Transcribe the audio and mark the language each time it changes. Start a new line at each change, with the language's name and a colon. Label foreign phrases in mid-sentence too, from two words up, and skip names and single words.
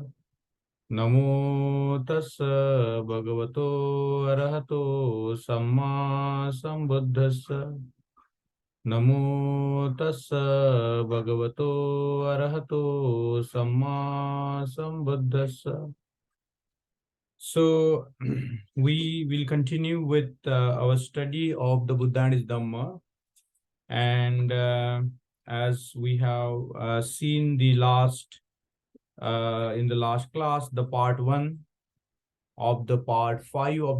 Pali: Namo tassa bhagavato arahato samma sambuddhassa. Namo tassa bhagavato arahato samma sambuddhassa.
English: So we will continue with our study of the Buddha and His Dhamma. And as we have seen the last in the last class, the part 1 of the part 5 of